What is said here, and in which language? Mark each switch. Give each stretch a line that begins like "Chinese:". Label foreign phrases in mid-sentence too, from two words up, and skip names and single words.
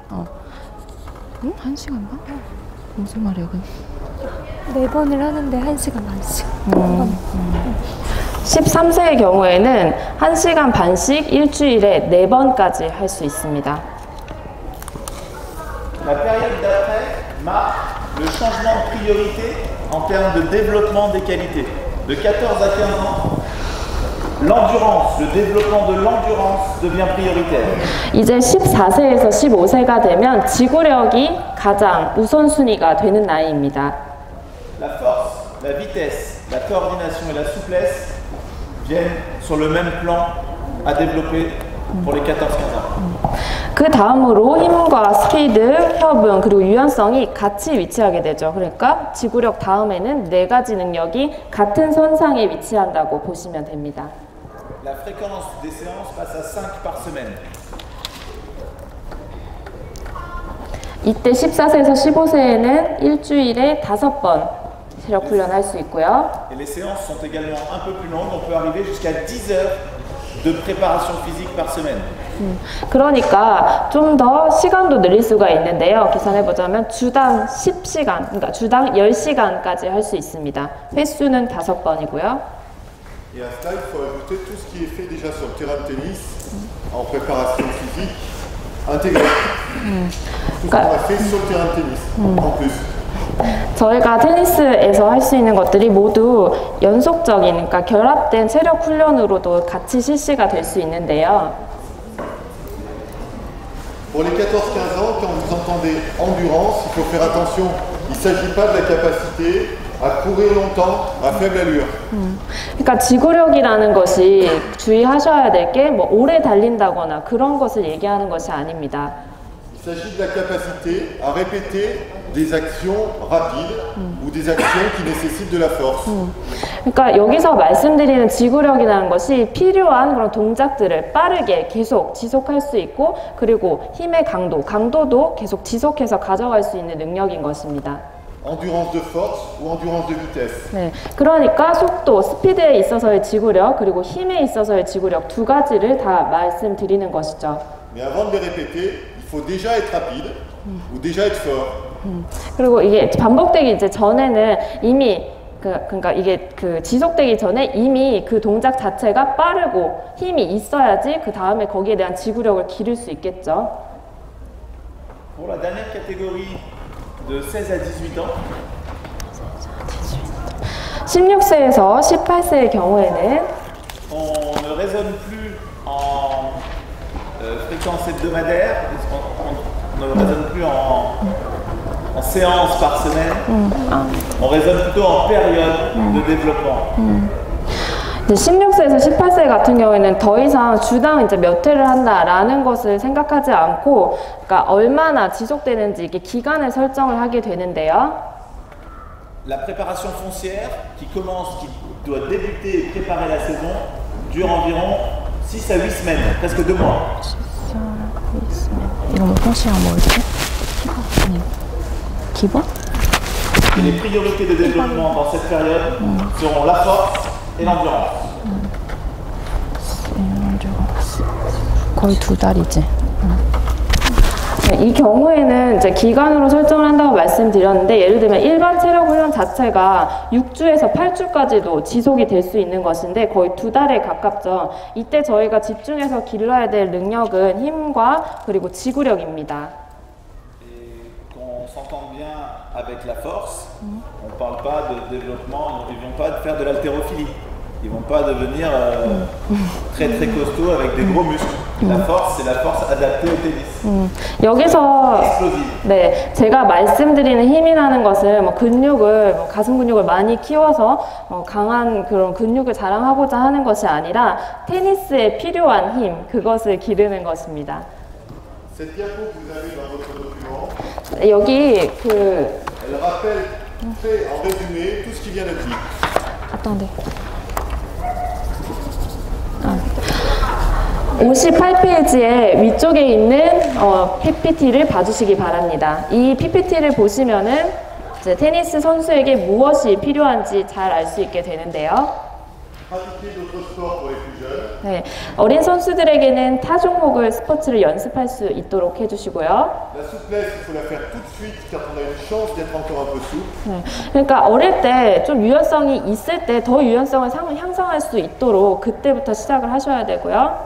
Korean: 1시간 반? 무슨 말이야, 그게? 4번을 하는데 1시간 반씩. 13세의 경우에는 1시간 반씩 일주일에 4번까지 할 수 있습니다.
French: La période d'après marque le changement de priorité en termes de développement des qualités. De 14 à 15 ans, l'endurance, le développement de l'endurance devient prioritaire.
Korean: 이제 14세에서 15세가 되면 지구력이 가장 우선순위가 되는 나이입니다.
French: La force, la vitesse, la coordination et la souplesse viennent sur le même plan à développer pour les 14-15 ans.
Korean: 그 다음으로 힘과 스피드, 협응, 그리고 유연성이 같이 위치하게 되죠. 그러니까 지구력 다음에는 4가지 능력이 같은 선상에 위치한다고 보시면 됩니다.
French: La fréquence des séances passe à 5 par semaine.
Korean: 이때 14세에서 15세에는 일주일에 5번 체력 훈련할 수 있고요.
French: Et les séances sont également un peu plus longues, on peut arriver jusqu'à 10 heures de préparation physique par semaine.
Korean: 그러니까 좀 더 시간도 늘릴 수가 있는데요. 계산해 보자면 주당 10시간, 그러니까 주당 10시간까지 할 수 있습니다. 횟수는 5번이고요.
French: Et à cela, il faut ajouter tout ce qui est fait déjà sur le terrain de tennis, en préparation physique, intégré. Tout ce qu'on a fait sur le terrain de tennis, en plus.
Korean: 저희가 테니스에서 할 수 있는 것들이 모두 연속적인, 그러니까 결합된 체력 훈련으로도 같이 실시가 될 수 있는데요.
French: Pour les 14-15 ans, quand vous entendez endurance, il faut faire attention. Il ne s'agit pas de la capacité à courir longtemps à faible allure.
Korean: 그러니까 지구력이라는 것이 주의하셔야 될 게 뭐 오래 달린다거나 그런 것을 얘기하는 것이 아닙니다.
French: Il s'agit de la capacité à répéter des actions rapides ou des actions qui nécessitent de la force.
Korean: 그러니까 여기서 말씀드리는 지구력이라는 것이 필요한 그런 동작들을 빠르게 계속 지속할 수 있고 그리고 힘의 강도도 계속 지속해서 가져갈 수 있는 능력인 것입니다.
French: Endurance de force ou endurance de vitesse.
Korean: 네, 그러니까 속도, 스피드에 있어서의 지구력 그리고 힘에 있어서의 지구력 두 가지를 다 말씀드리는 것이죠.
French: Mais avant de les répéter, il faut déjà être rapide ou déjà être fort.
Korean: 그리고 이게 반복되기 이제 전에는 이미 그러니까 이게 지속되기 전에 이미 그 동작 자체가 빠르고 힘이 있어야지 그 다음에 거기에 대한 지구력을 기를 수 있겠죠.
French: Pour la dernière catégorie de 16 à 18 ans,
Korean: 16세에서 18세의 경우에는
French: on ne raisonne plus en fréquence hebdomadaire, on ne raisonne plus en séance par semaine, on raisonne plutôt en période de développement.
Korean: 이제 16세에서 18세 같은 경우에는 더 이상 주당 이제 몇 회를 한다라는 것을 생각하지 않고, 그러니까 얼마나 지속되는지 이게 기간을 설정을 하게 되는데요.
French: La préparation foncière qui doit débuter et préparer la saison dure environ 6 à 8 semaines, presque 2 mois.
Korean: 이거 뭐 포시야 뭐였지? 기본?
French: Et les priorités de développement dans cette période seront la force et l'endurance.
Korean: 거의 2달이지. 이 경우에는 이제 기간으로 설정을 한다고 말씀드렸는데, 예를 들면 일반 체력 훈련 자체가 6주에서 8주까지도 지속이 될 수 있는 것인데 거의 2달에 가깝죠. 이때 저희가 집중해서 길러야 될 능력은 힘과 그리고 지구력입니다.
French: Et qu'on s'entende bien avec la force, on ne parle pas de développement, ils ne vont pas faire de l'haltérophilie. Ils ne vont pas devenir très très costauds avec des gros muscles. La force, c'est la force adaptée au tennis.
Korean: 여기서
French: Explosive.
Korean: 네, 제가 말씀드리는 힘이라는 것을 뭐 근육을 가슴 근육을 많이 키워서 강한 그런 근육을 자랑하고자 하는 것이 아니라 테니스에 필요한 힘, 그것을 기르는 것입니다.
French: Cette diapo que vous avez dans votre document,
Korean: 여기
French: elle rappelle fait en résumé tout ce qui vient d'être dit. attendez.
Korean: 58페이지에 위쪽에 있는 PPT를 봐주시기 바랍니다. 이 PPT를 보시면은 이제 테니스 선수에게 무엇이 필요한지 잘 알 수 있게 되는데요.
French: Pratiquer d'autres sports pour les plus jeunes.
Korean: 네, 어린 선수들에게는 타 종목을 스포츠를 연습할 수 있도록 해주시고요.
French: La souplesse, il faut la faire tout de suite car on a une chance d'être encore un peu souple.
Korean: 네, 그러니까 어릴 때 좀 유연성이 있을 때 더 유연성을 향상할 수 있도록 그때부터 시작을 하셔야 되고요.